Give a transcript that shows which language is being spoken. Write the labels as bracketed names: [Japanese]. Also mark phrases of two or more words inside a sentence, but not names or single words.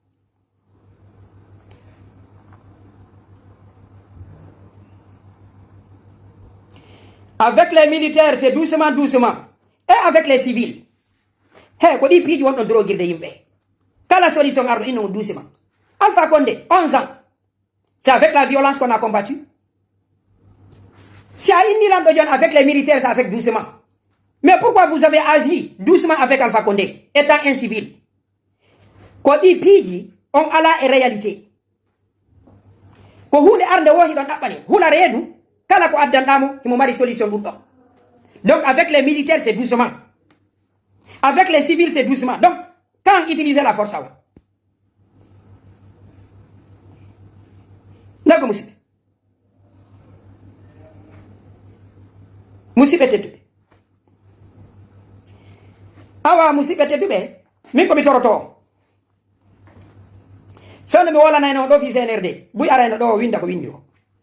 [French] avec les militaires c'est doucement et avec les civils [Fula] hey ko ɗi piiji wonɗon drogirde yimɓe kala solution arɗo inno [French] doucement Alpha Condé 11 ans c'est avec la violence qu'on a combattu [Fula] si a innilan ɗo jon [French] avec les militaires c'est avec doucement mais pourquoi vous avez agi doucement avec Alpha Condé étant un civil [Fula] ko ɗi piiji on ala e réalité ko hunde arde wohi ɗon ɗaɓɓani hula reedu kala ko addanɗamo himo mari solution ɗum ɗon [French] donc avec les militaires c'est doucement avec les civils c'est doucement donc quand utiliser la force awa [Fula] ndago musidɓe tedduɓe awa musidɓe tedduɓe min komi toroto fewno mi wolanayno ɗo fi CNRD buy arayno ɗo winda ko windi o